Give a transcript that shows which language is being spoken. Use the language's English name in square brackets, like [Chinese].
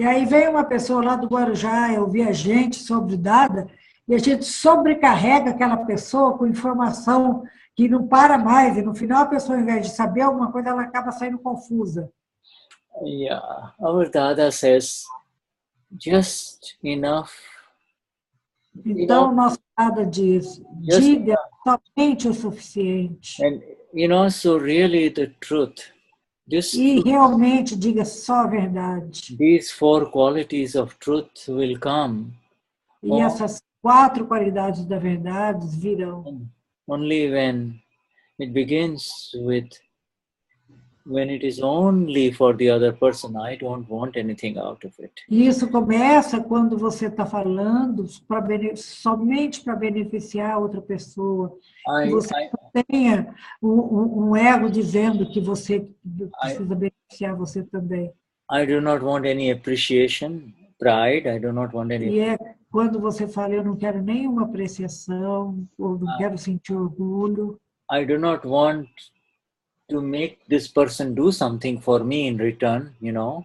[Portuguese] E aí vem uma pessoa lá do Guarujá ouvir a gente sobre dada, e a gente sobrecarrega aquela pessoa com informação que não para mais, e no final a pessoa, ao invés de saber alguma coisa, ela acaba saindo confusa. [English] Yeah, our Dada says, just enough. [Portuguese] Então, nosso Dada diz, diga somente o suficiente. [English] And, you know, so really the truth. [Portuguese] E realmente diga só a verdade. [English] These four qualities of truth will come. [Portuguese] E essas quatro qualidades da verdade virão. [English] Only when it begins with, when it is only for the other person, I don't want anything out of it. [Portuguese] E isso começa quando você está falando somente para beneficiar outra pessoa. Que você não tenha um ego dizendo que você precisa beneficiar você também. [English] I do not want any appreciation, pride. I do not want any. [Portuguese] E é quando você fala, eu não quero nenhuma apreciação, ou não quero sentir orgulho. [English] I do not want to make this person do something for me in return, you know.